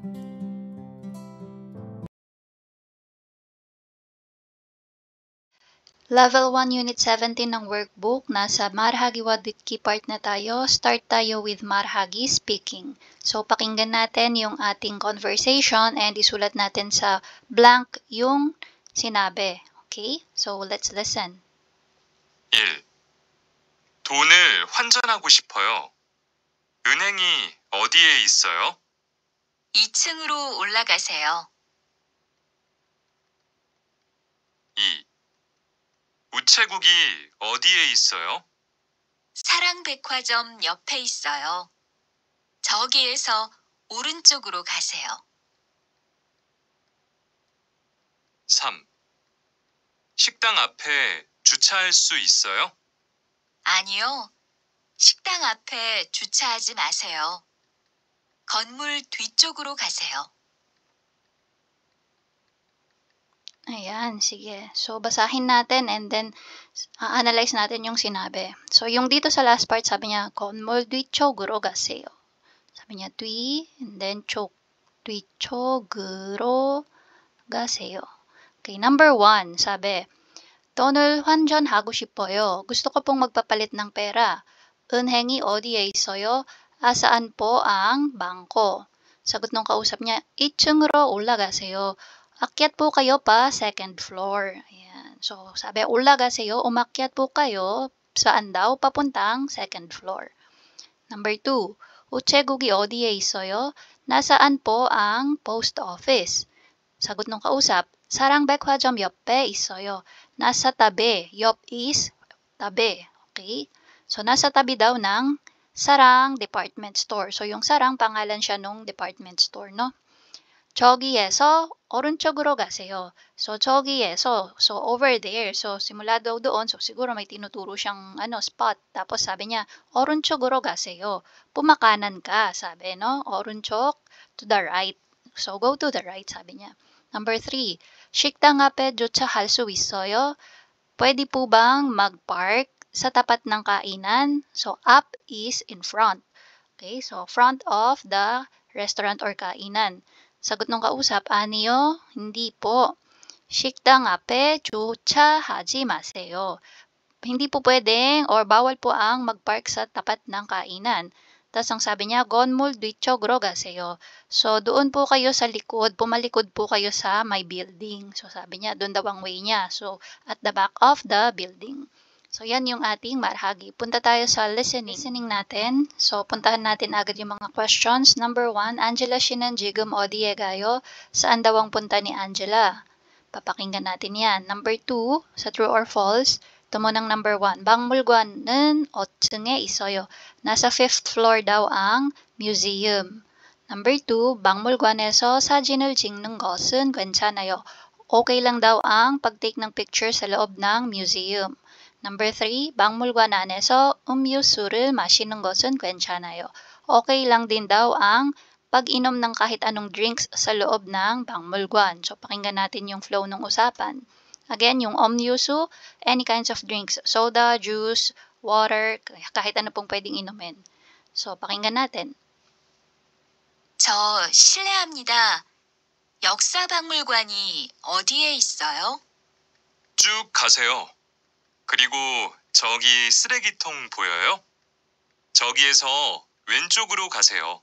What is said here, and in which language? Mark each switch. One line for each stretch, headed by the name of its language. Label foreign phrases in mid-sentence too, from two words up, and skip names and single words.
Filipino: Level 1 Unit 17 ng workbook, nasa Marhagi Wadwitki part na tayo. Start tayo with Marhagi speaking. So, pakinggan natin yung ating conversation and isulat natin sa blank yung sinabi.
English: Okay? So, let's listen. 1.
Korean: 돈을 환전하고 싶어요. 은행이 어디에 있어요? 2층으로 올라가세요. 2. 우체국이 어디에 있어요? 사랑백화점 옆에 있어요. 저기에서 오른쪽으로 가세요. 3. 식당 앞에 주차할 수 있어요? 아니요. 식당 앞에 주차하지 마세요. 건물 뒤쪽으로 가세요.
Filipino: Ayan, sige. So, basahin natin and then analyze natin yung sinabi. So, yung dito sa last part, sabi niya,
Korean: 건물 뒤쪽으로 가세요.
Filipino: Sabi niya,
Korean: 뒤,
English: and then
Korean: 쪽. 뒤쪽으로 가세요.
Filipino: Okay, number 1, sabi,
Korean: 돈을 환전하고 싶어요.
Filipino: Gusto ko pong magpapalit ng pera.
Korean: 은행이 어디에 있어요?
Filipino: Saan po ang bangko? Sagot ng kausap niya,
Korean: 2층으로 올라가세요.
Filipino: Akyat po kayo pa
English: second floor.
Filipino: Ayan. So, sabi, 올라가세요. Umakyat po kayo. Saan daw? Papuntang
English: second floor.
Filipino: Number 2,
Korean: 우체국이 어디에 있어요?
Filipino: Nasaan po ang
English: post office?
Filipino: Sagot ng kausap,
Korean: 사랑백화점 옆에 있어요.
Filipino: Nasa tabi. 옆 is tabi. Okay? So, nasa tabi daw ng Sarang Department Store. So, yung Sarang, pangalan siya nung
English: department store,
Filipino: no?
Korean: 저기에서 오른쪽으로 가세요. So, 저기에서,
English: so over there. So,
Filipino: simula daw doon. So, siguro may tinuturo siyang spot. Tapos sabi niya,
Korean: 오른쪽으로 가세요.
Filipino: Pumakanan ka, sabi, no?
Korean: 오른쪽,
English: to the right. So, go to the right,
Filipino: sabi niya. Number 3,
Korean: 식당 앞에 주차할 수 있어요?
Filipino: Pwede po bang mag-park sa tapat ng kainan?
English: So, up is in front. Okay, so front of the restaurant or kainan.
Filipino: Sagot ng kausap, 아니요, hindi po.
Korean: 식당 앞에 주차하지 마세요.
Filipino: Hindi po pwedeng or bawal po ang mag-park sa tapat ng kainan. Tapos ang sabi niya,
Korean: 건물 뒤쪽으로 가세요.
Filipino: So doon po kayo sa likod, pumalikod po kayo sa may building. So sabi niya, doon daw ang way niya.
English: So at the back of the building.
Filipino: So yan yung ating marhagi. Punta tayo sa listening. Listening natin. So puntahan natin agad yung mga questions.
Korean: Number 1, Angela 씨는 지금 어디에 가요?
Filipino: Saan daw ang punta ni Angela? Papakinggan natin yan. Number 2, sa
English: true or false.
Filipino: Ito mo ng number 1.
Korean: 박물관은 어층에 있어요?
Filipino: Nasa 5th floor daw ang museum. Number 2,
Korean: 박물관에서 사진을 찍는 것은 괜찮아요.
Filipino: Okay lang daw ang pag-take ng picture sa loob ng museum. Number 3,
Korean: 박물관 안에서 음료수를 마시는 것은 괜찮아요.
Filipino: Okay lang din daw ang pag-inom ng kahit anong drinks sa loob ng 박물관. So, pakinggan natin yung flow ng usapan. Again, yung 음료수,
English: any kinds of drinks. Soda, juice, water,
Filipino: kahit ano pong pwedeng inumin. So, pakinggan natin.
Korean: 저 실례합니다. 역사박물관이 어디에 있어요? 쭉 가세요. 그리고 저기 쓰레기통 보여요? 저기에서 왼쪽으로 가세요.